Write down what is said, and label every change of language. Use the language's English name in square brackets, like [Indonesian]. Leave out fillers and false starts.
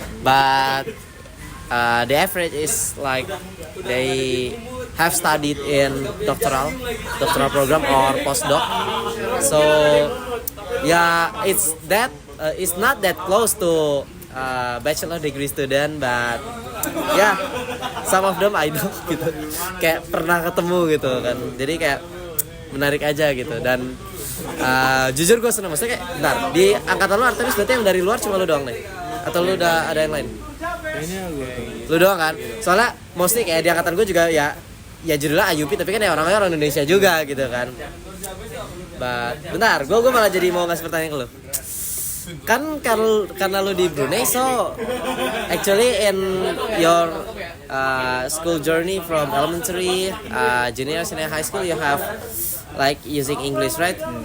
[English] But the average is like they have studied in doctoral program or postdoc. So yeah, it's not that close to bachelor degree student, but yeah, some of them I know gitu. [Indonesian] Kayak pernah ketemu gitu kan. Jadi kayak menarik aja gitu. Dan jujur gue seneng, maksudnya kayak bentar, di angkatan lu Artemis berarti yang dari luar cuma lu doang nih? Atau lu udah ada yang lain? Kayaknya gue Lu doang kan? Soalnya mostly kayak di angkatan gue juga ya judulnya IUP tapi kan ya orangnya orang Indonesia juga gitu kan. Bentar, gue malah jadi mau ngasih pertanyaan ke lu. Kan karena lu di Brunei, [English] so actually in your school journey from elementary, junior, senior, high school, you have like using English, right?